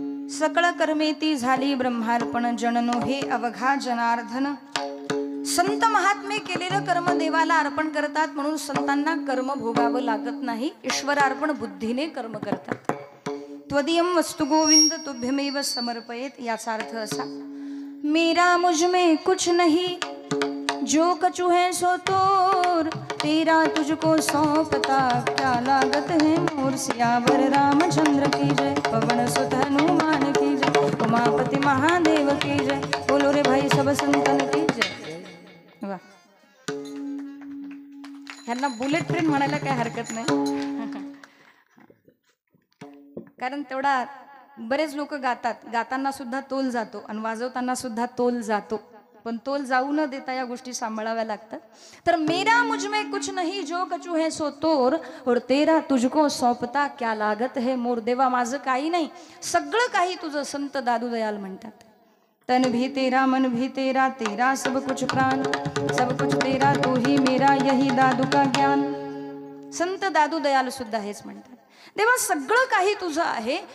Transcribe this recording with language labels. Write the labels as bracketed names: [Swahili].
[Marathi] सकळ कर्मेती झाली ब्रह्मार्पण, जननो हे अवघा जनार्दन. संत महात्मे केलेलं कर्म देवाला अर्पण करतात, म्हणून संतांना कर्म भोगावं लागत नाही. ईश्वरार्पण बुद्धीने कर्म करतात. [Sanskrit] त्वदीयम वस्तु गोविंद तुभ्यमेव समर्पयेत. [Marathi] याचा अर्थ असा, [Hindi] मेरा मुझ में कुछ नहीं, जो कछु है सो तोर, तेरा तुझको सौंपता क्या लागत है मोर. सियावर रामचंद्र की जय, पवन सुत हनुमान की जय, उमापति महादेव की जय, बोलो रे भाई सब संतन की जय. [Marathi] वा, ह्यांना बुलेट ट्रेन म्हणायला काय हरकत नाही, कारण तेवढा बरेच लोक गातात, गाताना सुद्धा तोल जातो आणि वाजवताना सुद्धा तोल जातो. पण तोल जाऊ न देता या गोष्टी सांभाळाव्या लागतात. [Hindi] तर मेरा मुझ में कुछ नहीं जो कछु है सो तोर और तेरा तुझको सौंपता क्या लागत है मोर. [Marathi] देवा माझं काही नाही, सगळं काही तुझं. संत दादू दयाल म्हणतात, [Hindi] तन भी तेरा मन भी तेरा तेरा सब कुछ प्राण सब कुछ तेरा तू ही मेरा यही दादू का ज्ञान. [Marathi] संत दादू दयाल सुद्धा हेच म्हणतात, देवा सगळं काही तुझं आहे.